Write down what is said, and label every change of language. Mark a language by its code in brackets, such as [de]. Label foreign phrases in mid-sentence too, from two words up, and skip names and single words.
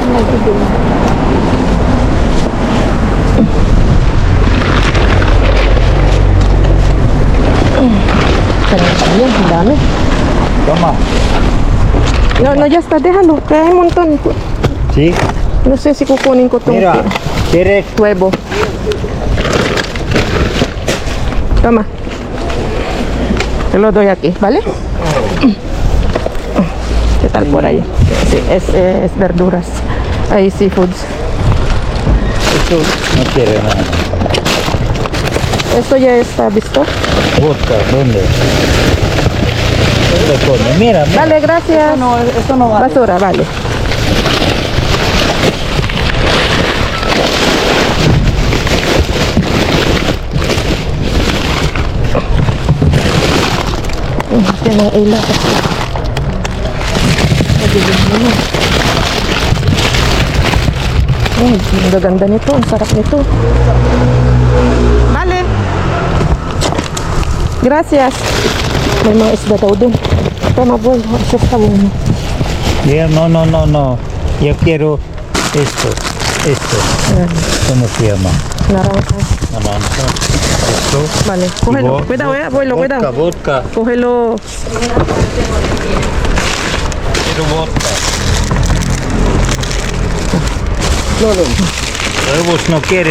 [es] Bien, dame. Toma. No, ya está, déjalo, que hay un montón. Sí. No sé si [tl] kukunin ko itong [es] Mira, ¿quieres? huevo. Toma. Te lo doy aquí, ¿vale? ¿Qué tal por ahí? Sí, es verduras. Hay seafoods. Esto no quiere nada. Esto ya está visto. Vodka, ¿dónde? ¿Dónde pone? Mira, mira. Vale, gracias. Esto no va. Basura, vale. [tl] Yan ang ila kasi. Ang gaganda nito. Ang sarap nito. [es] Vale. Gracias. [tl] May mga isda daw dun. Tama, boy. [es] Eso está bueno. Mira, no. Yo quiero esto. [tl] Ayan. [es] ¿Cómo se llama? Naranja. Naranja. Esto. Vale. Cógelo. Cuidado, abuelo. Cuidado. Vodka. Cógelo. Quiero vodka. Huevos no quieres.